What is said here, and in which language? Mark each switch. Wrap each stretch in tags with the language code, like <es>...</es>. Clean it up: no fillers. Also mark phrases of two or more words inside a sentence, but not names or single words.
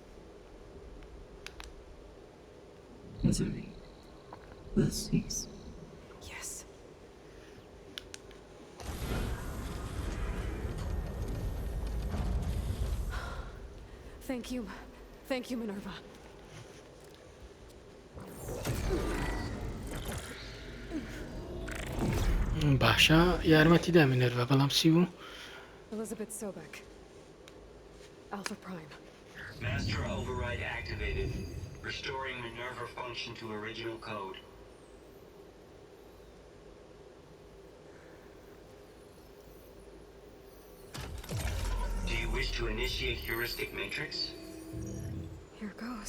<en>Misery will cease. Yes. Thank you. Thank you, Minerva.</en> <ckb>باشە یارمەتیدا مینەرڤە بەڵام چی بوو؟</ckb> <en>Elizabeth Sobek. Alpha Prime. Master override activated. Restoring Minerva function to original code. Do you wish to initiate heuristic matrix? Here goes.</en>